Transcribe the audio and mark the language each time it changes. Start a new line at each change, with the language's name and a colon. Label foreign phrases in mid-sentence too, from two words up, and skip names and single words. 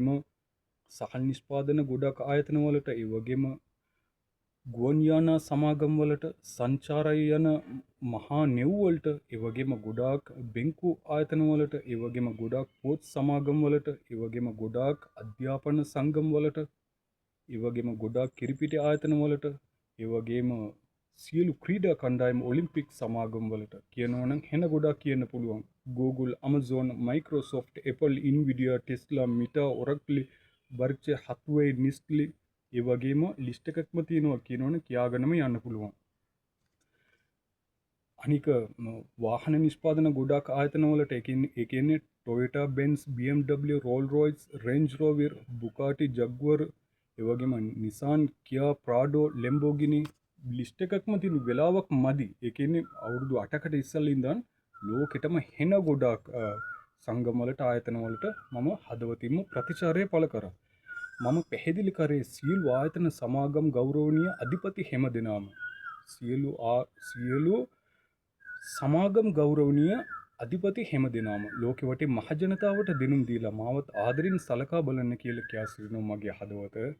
Sinhala: සහල් නිෂ්පාදන ගොඩක් ආයතන වලට, ඒ වගේම ගුවන් යානා සමාගම් වලට, සංචාරය යන මහා නෙව් වලට, ඒ වගේම ගොඩාක් බැංකු ආයතන වලට, ඒ වගේම ගොඩාක් පොත් සමාගම් වලට, ඒ වගේම ගොඩාක් අධ්‍යාපන සංගම් වලට, ඒ වගේම ගොඩාක් කිරිපිටි ආයතන වලට, ඒ වගේම සියලු ක්‍රීඩා කණ්ඩායම් ඔලිම්පික් සමාගම් වලට කියනවා නම් හෙන ගොඩාක් කියන්න පුළුවන්. Google, Amazon, Microsoft, Apple, Nvidia, Tesla, Meta, Oracle, Berkshire Hathaway, Nestle, ඒ වගේම ලිස්ට් එකක්ම තියෙනවා කියනවනේ කියාගෙනම යන්න පුළුවන්. අනික වාහන නිෂ්පාදන ගොඩාක් ආයතන වලට ඒ කියන්නේ Toyota, Benz, BMW, Rolls-Royce, Range Rover, Bugatti, Jaguar, ඒ වගේම Nissan, Kia, Prado, Lamborghini ලිස්ට් එකක්ම තියෙන වෙලාවක් මදි. ඒ කියන්නේ අවුරුදු 8කට ඉස්සෙල්ලා ඉඳන් ලෝකෙටම හෙන ගොඩාක් සංගම් වලට ආයතන වලට මම හදවතින්ම ප්‍රතිචාරය පළ කරා. මම පැහැදිලි කරේ සියලු ආයතන සමාගම් ගෞරවනීය අධිපති හැමදෙනාම සියලු සමාගම් ගෞරවනීය අධිපති හැමදෙනාම ලෝකෙ වටේ මහජනතාවට දෙනුම් දීලා මාවත් ආදරින් සලකා බලන්න කියලා කියා සිටිනවා මගේ හදවත.